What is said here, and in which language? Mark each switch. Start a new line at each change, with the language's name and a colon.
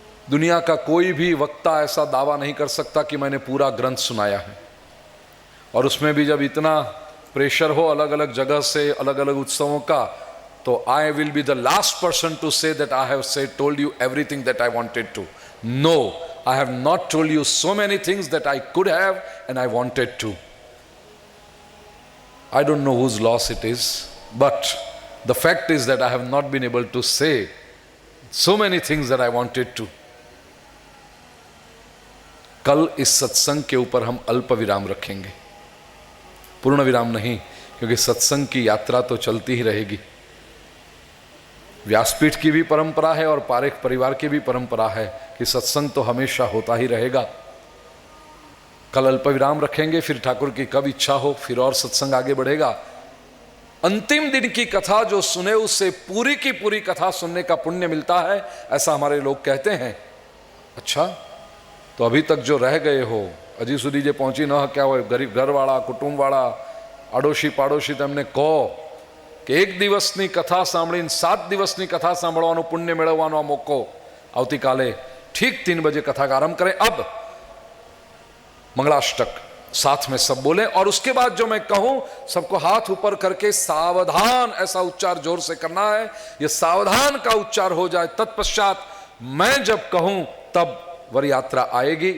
Hindi: दुनिया का कोई भी वक्ता ऐसा दावा नहीं कर सकता कि मैंने पूरा ग्रंथ सुनाया है, और उसमें भी जब इतना प्रेशर हो अलग अलग जगह से, अलग अलग उत्सवों का, तो
English: I will be the last person to say that I have said told you everything that I wanted to. No, I have not told you so many things that I could have and I wanted to. I don't know whose loss it is, but the fact is that I have not been able to say so many things that I wanted to।
Hindi: कल इस सत्संग के ऊपर हम अल्प विराम रखेंगे, पूर्ण विराम नहीं, क्योंकि सत्संग की यात्रा तो चलती ही रहेगी। व्यासपीठ की भी परंपरा है और पारेख परिवार की भी परंपरा है कि सत्संग तो हमेशा होता ही रहेगा। कल अल्प विराम रखेंगे, फिर ठाकुर की कब इच्छा हो फिर और सत्संग आगे बढ़ेगा। अंतिम दिन की कथा जो सुने उससे पूरी की पूरी कथा सुनने का पुण्य मिलता है, ऐसा हमारे लोग कहते हैं। अच्छा, तो अभी तक जो रह गए हो,
Gujarati: હજી સુધી જે પહોંચી ન શક્યા હોય, ગરીબ ઘરવાળા, કુટુંબવાળા, આડોશી પાડોશી, તેમને કહો કે એક દિવસની કથા સાંભળીને 7 દિવસની કથા સાંભળવાનું પુણ્ય મેળવવાનો આ મોકો આવતીકાલે
Hindi: ठीक 3 बजे कथा का आरंभ करें। अब मंगलाष्टक साथ में सब बोलें और उसके बाद जो मैं कहूं सबको हाथ ऊपर करके सावधान ऐसा उच्चार जोर से करना है। यह सावधान का उच्चार हो जाए, तत्पश्चात मैं जब कहूं तब वर यात्रा आएगी।